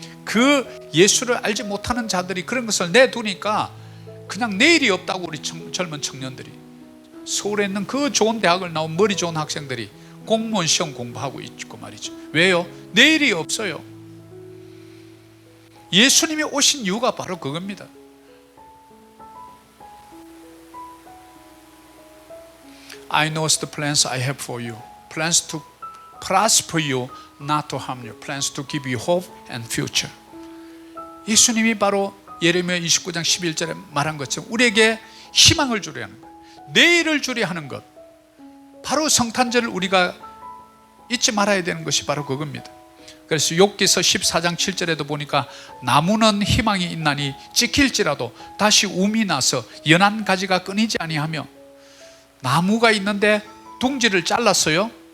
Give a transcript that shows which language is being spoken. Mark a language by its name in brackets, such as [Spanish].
[Korean] 그 예수를 알지 못하는 자들이 그런 것을 내두니까 그냥 내일이 없다고 우리 젊은 청년들이, 서울에 있는 그 좋은 대학을 나온 머리 좋은 학생들이 공무원 시험 공부하고 있고 말이죠. 왜요? 내일이 없어요. 예수님이 오신 이유가 바로 그겁니다. [English] I know the plans I have for you. Plans to prosper you, not to harm you. Plans to give you hope and future. [Korean] 예수님이 바로 예레미야 29장 11절에 말한 것처럼 우리에게 희망을 주려 하는 것, 내일을 주려 하는 것, 바로 성탄절을 우리가 잊지 말아야 되는 것이 바로 그겁니다. 그래서 욥기서 14장 7절에도 보니까 나무는 희망이 있나니 찍힐지라도 다시 움이 나서 연한 가지가 끊이지 아니하며, 나무가 있는데 둥지를 잘랐어요.